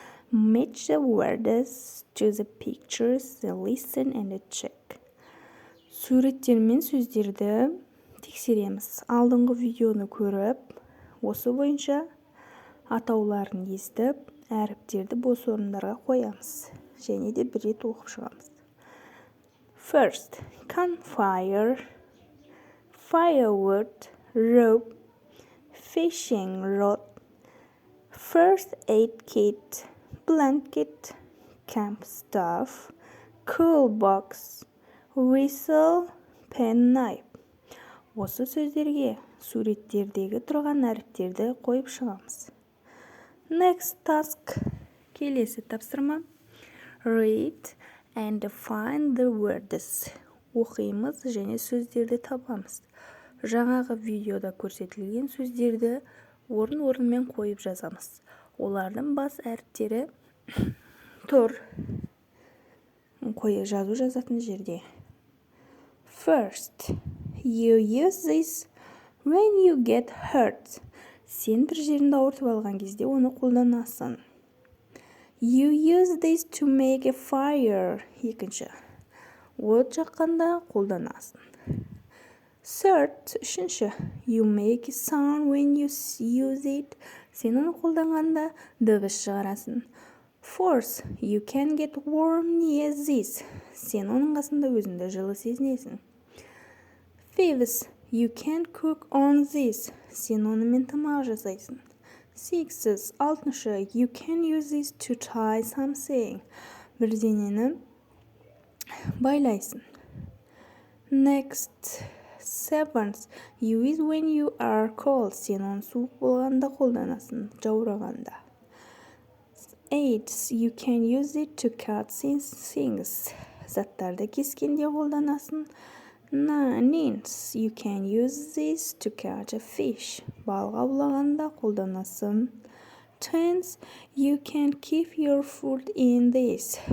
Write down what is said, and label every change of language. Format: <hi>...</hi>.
<en>Match the words to the pictures, listen and check.</en> <kk>Суреттер мен сөздерді тексереміз. Алдыңғы видеоны көріп, осы бойынша атауларын естіп, әріптерді бос орындарға қоямыз. Және де бір рет оқып шығамыз.</kk> <en>First, campfire, firewood, rope, fishing rod, first aid kit, blanket, camp stove, cool box, whistle, penknife.</en> <kk>Осы сөздерге суреттердегі тұрған әріптерді қойып шығамыз.</kk> <en>Next task.</en> <kk>Келесі тапсырма.</kk> <en>Read and find the words.</en> <kk>Оқимыз және сөздерді табамыз. Жаңағы видеода көрсетілген сөздерді орын-орынмен қойып жазамыз. Олардың бас әріптері тұр. Жазу жазатын жерде.</kk> <en>First, you use this when you get hurt.</en> <kk>Сен бір жеріңді ауыртып алған кезде оны қолданасың.</kk> <en>You use this to make a fire.</en> <kk>Екінші, от жаққанда қолданасың.</kk> <en>Third, үшінші, you make a sound when you use it.</en> <kk>Сен оны қолданғанда дыбыс шығарасың.</kk> <en>Fourth, you can get warm near this.</en> <kk>Сен оның қасында өзіңді жылы сезінесің.</kk> <en>Fifth, you can cook on this.</en> <kk>Сен онымен тамақ жасайсың.</kk> <en>Sixth, алтыншы, you can use this to tie something.</en> <kk>Бірдеңені байлайсың.</kk> <en>Next, seventh, you use when you are cold.</en> <kk>Сен оны суық болғанда қолданасың, жаурағанда.</kk> <en>Eighth, you can use it to cut things.</en> <kk>Заттарды кескенде қолданасың.</kk> <en>Ninth, you can use this to catch a fish.</en> <kk>Балық аулағанда қолданасың.</kk> <en>Tenth, you can keep your food in this.</en>